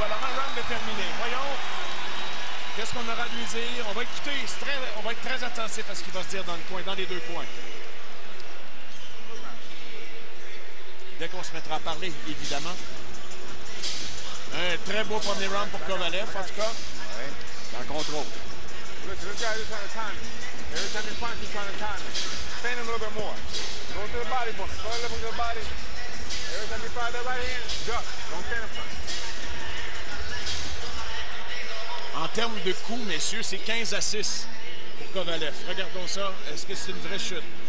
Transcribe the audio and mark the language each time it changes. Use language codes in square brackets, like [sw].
[fr] Alors, un round déterminé. Voyons qu'est-ce qu'on aura à lui dire. On va écouter, on va être très attentif à ce qu'il va se dire dans le coin, dans les deux coins. Dès qu'on se mettra à parler, évidemment. Un très beau premier round pour Kovalev, en tout cas. Oui, dans le contrôle. [en] Look, this guy is trying to time me. Every time he punches, he's trying to time me. Stand him a little bit more. Go to the body for me. Go a little bit to the body. Every time you fire that right hand, duck. Don't stand in front. [fr] En termes de coups, messieurs, c'est 15-6 pour Kovalev. Regardons ça. Est-ce que c'est une vraie chute?